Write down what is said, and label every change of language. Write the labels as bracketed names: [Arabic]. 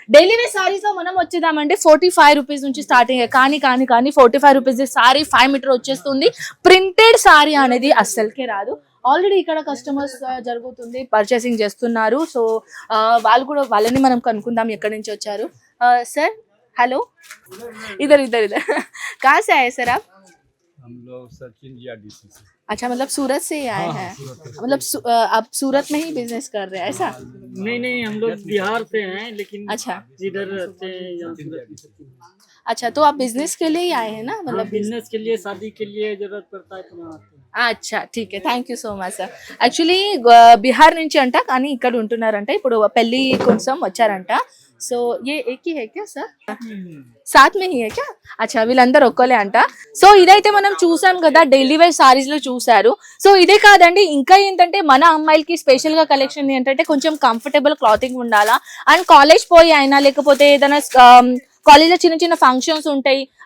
[Telugu] Daily wear saris లో మనం వచ్చేదామంటే 45 rupees నుంచి స్టార్టింగ్. కానీ 45 రూపీస్ సారీ 5 మీటర్ వచ్చేస్తుంది. ప్రింటెడ్ సారీ అనేది అస్సలకే రాదు. ఆల్రెడీ ఇక్కడ కస్టమర్స్ జరుగుతుంది, పర్చేసింగ్ చేస్తున్నారు. సో వాళ్ళని మనం కనుక్కుందాం ఎక్కడి నుంచి వచ్చారు. [English] sir hello, [Hindi] ఇधर कहाँ से आए सर आप? हम लोग सचिन जीआरडीसी से। अच्छा, मतलब सूरत से ही आए हैं? मतलब आप सूरत में ही बिजनेस कर रहे हैं ऐसा? नहीं, हम लोग बिहार से हैं, लेकिन अच्छा इधर रहते हैं यहाँ सूरत। अच्छा, तो आप बिजनेस के लिए ही आए हैं ना? मतलब बिजनेस के लिए, शादी के लिए जरूरत पड़ता है तो यहाँ आते हैं। అచ్చా ఠీక్ [English] Thank you so much sir. [Telugu] Actually Bihar నుంచి అంట, కానీ ఇక్కడ ఉంటున్నారంట. ఇప్పుడు పెళ్లి కోసం వచ్చారంట. సో [Hindi] ఏ ఏకీ హై క్యా సార్? సాత్ మే హీ హై క్యా? [Telugu] అచ్చా, వీళ్ళందరూ ఒక్కలే అంట. సో ఇదైతే మనం చూసాం కదా, డైలీ వేర్ సారీస్ లో చూసారు. సో ఇదే కాదండి, ఇంకా ఏంటంటే మన అమ్మాయిలకి స్పెషల్ గా కలెక్షన్ ఏంటంటే కొంచెం కంఫర్టబుల్ క్లాతింగ్ ఉండాలా. అండ్ కాలేజ్ పోయి అయినా లేకపోతే ఏదైనా కాలేజ్ లో చిన్న ఫంక్షన్స్ ఉంటాయి,